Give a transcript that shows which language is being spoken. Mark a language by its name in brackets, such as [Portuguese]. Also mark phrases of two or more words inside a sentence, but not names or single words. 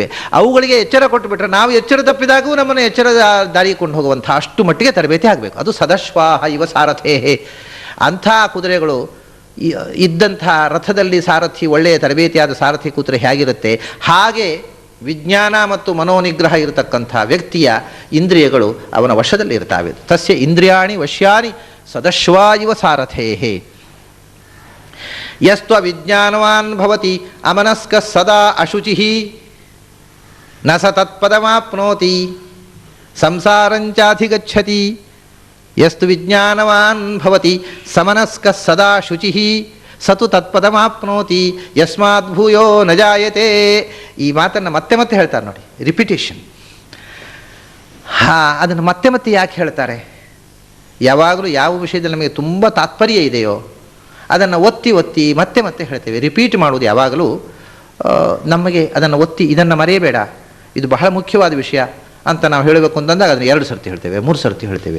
[Kannada] ಅವುಗಳಿಗೆ ಎಚ್ಚರ ಕೊಟ್ಟುಬಿಟ್ರೆ ನಾವು ಎಚ್ಚರ ತಪ್ಪಿದಾಗೂ ನಮ್ಮನ್ನು ಎಚ್ಚರ ದಾರಿಗೆ ಕೊಂಡು ಹೋಗುವಂಥ ಅಷ್ಟು ಮಟ್ಟಿಗೆ ತರಬೇತಿ ಆಗಬೇಕು. [Sanskrit] ಅದು ಸದಶ್ವಾಹ ಇವ ಸಾರಥೇಹೇ. [Kannada] ಅಂಥ ಕುದುರೆಗಳು ಇದ್ದಂಥ ರಥದಲ್ಲಿ ಸಾರಥಿ, ಒಳ್ಳೆಯ ತರಬೇತಿಯಾದ ಸಾರಥಿ ಕೂತ್ರೆ ಹೇಗಿರುತ್ತೆ ಹಾಗೆ ವಿಜ್ಞಾನ ಮತ್ತು ಮನೋನಿಗ್ರಹ ಇರತಕ್ಕಂಥ ವ್ಯಕ್ತಿಯ ಇಂದ್ರಿಯಗಳು ಅವನ ವಶದಲ್ಲಿ ಇರ್ತಾವೆ. [Sanskrit] ತಸ್ಯ ಇಂದ್ರಿಯಾಣಿ ವಶ್ಯಾನಿ ಸದಶ್ವಾ ಇವ ಸಾರಥೇಹೇ. ಯಸ್ತ್ವ ವಿಜ್ಞಾನವಾನ್ ಭವತಿ ಅಮನಸ್ಕ ಸದಾ ಅಶುಚಿಃ ನ ಸ ತತ್ಪದಮಾಪ್ನೋತಿ ಸಂಸಾರಂಚಾಧಿಗಚ್ಚತಿ. ಯಸ್ತು ವಿಜ್ಞಾನವಾನ್ ಭವತಿ ಸಮನಸ್ಕ ಸದಾ ಶುಚಿಃ ಸತು ತತ್ಪದಮಾಪ್ನೋತಿ ಯಸ್ಮಾತ್ ಭೂಯೋ ನ ಜಾಯತೆ. [Kannada] ಈ ಮಾತನ್ನು ಮತ್ತೆ ಮತ್ತೆ ಹೇಳ್ತಾರೆ ನೋಡಿ, ರಿಪಿಟೇಷನ್. ಅದನ್ನು ಮತ್ತೆ ಮತ್ತೆ ಯಾಕೆ ಹೇಳ್ತಾರೆ? ಯಾವಾಗಲೂ ಯಾವ ವಿಷಯದಲ್ಲಿ ನಮಗೆ ತುಂಬ ತಾತ್ಪರ್ಯ ಇದೆಯೋ ಅದನ್ನು ಒತ್ತಿ ಒತ್ತಿ ಮತ್ತೆ ಮತ್ತೆ ಹೇಳ್ತೇವೆ. ರಿಪೀಟ್ ಮಾಡುವುದು ಯಾವಾಗಲೂ ನಮಗೆ ಅದನ್ನು ಒತ್ತಿ ಇದನ್ನು ಮರೆಯಬೇಡ, ಇದು ಬಹಳ ಮುಖ್ಯವಾದ ವಿಷಯ ಅಂತ ನಾವು ಹೇಳಬೇಕು ಅಂತಂದಾಗ ಅದನ್ನು 2 ಸರ್ತಿ ಹೇಳ್ತೇವೆ, 3 ಸರ್ತಿ ಹೇಳ್ತೇವೆ.